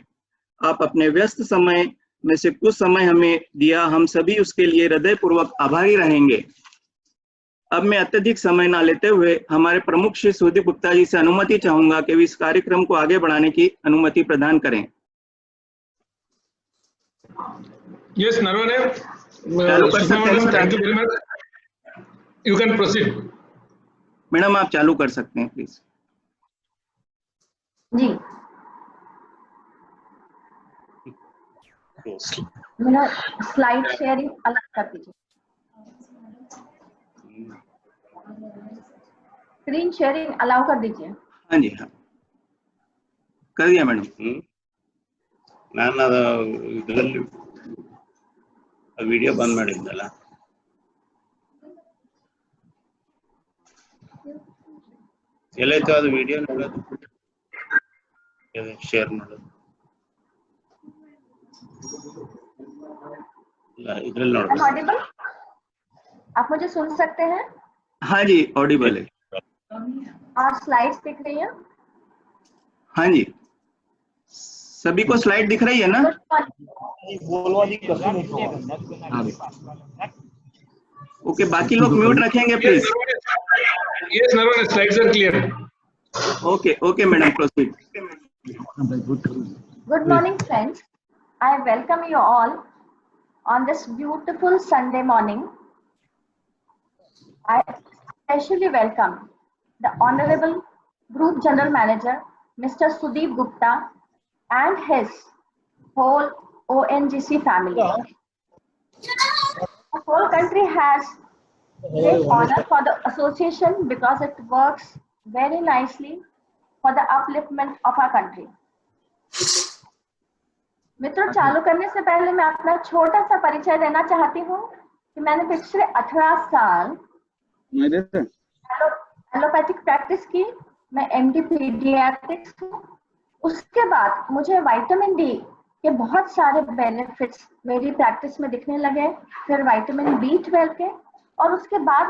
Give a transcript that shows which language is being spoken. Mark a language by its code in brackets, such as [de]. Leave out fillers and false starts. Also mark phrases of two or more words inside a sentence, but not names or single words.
[hi] आप अपने व्यस्त समय में से कुछ समय हमें दिया, हम सभी उसके लिए हृदयपूर्वक आभारी रहेंगे। अब मैं अत्यधिक समय ना लेते हुए हमारे प्रमुख श्री सुदीप गुप्ता जी से अनुमति चाहूंगा कि इस कार्यक्रम को आगे बढ़ाने की अनुमति प्रदान करें। [en] Yes, Narwane. [hi] चालू कर सकते हैं। [en] Thank you very much. You can proceed. [hi] मैडम आप चालू कर सकते हैं प्लीज। जी, मेरा [en] slide sharing [hi] अलग कर दीजिए, [en] screen sharing allow [hi] कर दीजिए। हाँ जी, हाँ कर दिया मैडम। [kn] ನಾನು ಅದು ಇದರಲ್ಲಿ ವಿಡಿಯೋ ಬಂದ್ ಮಾಡಿದ್ನಲ್ಲ, ಎಲ್ಲೈತೋ ಅದು ವಿಡಿಯೋ ನೋಡೋದು, ಶೇರ್ ಮಾಡೋದು ಇಲ್ಲ, ಇದ್ರಲ್ಲಿ ನೋಡೋದು। [hi] ऑडिबल? आप मुझे सुन सकते हैं? हाँ जी, ऑडिबल है। और स्लाइड्स दिख रही है? हाँ जी, सभी को स्लाइड दिख रही है ना? ओके, बाकी लोग म्यूट रखेंगे प्लीज। [en] Yes, Narwane. Slides are clear. OK madam, proceed. Good morning, friends. I welcome you all on this beautiful Sunday morning. I especially welcome the Honorable Group General Manager, Mr. Sudeep Gupta, and his whole ONGC family. The whole country has great honor for the association because it works very nicely for the upliftment of our country. [hi] मित्रों, चालू करने से पहले मैं अपना छोटा सा परिचय देना चाहती हूँ कि मैंने पिछले 18 साल [en] allopathic practice [hi] की। मैं [en] MD pediatrics [hi] हूँ। उसके बाद मुझे [en] vitamin D [hi] के बहुत सारे बेनिफिट्स मेरी प्रैक्टिस में दिखने लगे, फिर [en] vitamin B12 [hi] के, और उसके बाद